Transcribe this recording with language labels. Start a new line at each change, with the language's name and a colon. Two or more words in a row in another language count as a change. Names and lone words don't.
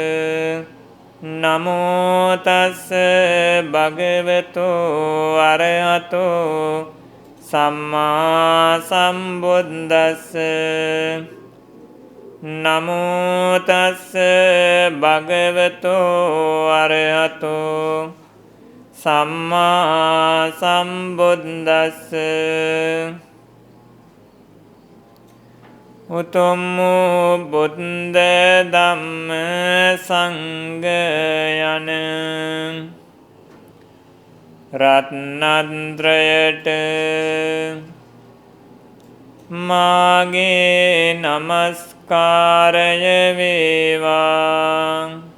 Pali: නමෝ තස්ස භගවතෝ අරහතෝ සම්මා සම්බුද්දස්ස. නමෝ තස්ස භගවතෝ අරහතෝ සම්මා සම්බුද්දස්ස.
Sinhala: උතුම් වූ බුද්ධ ධම්ම සංඝ යන රත්නත්‍රයට මාගේ නමස්කාරය වේවා.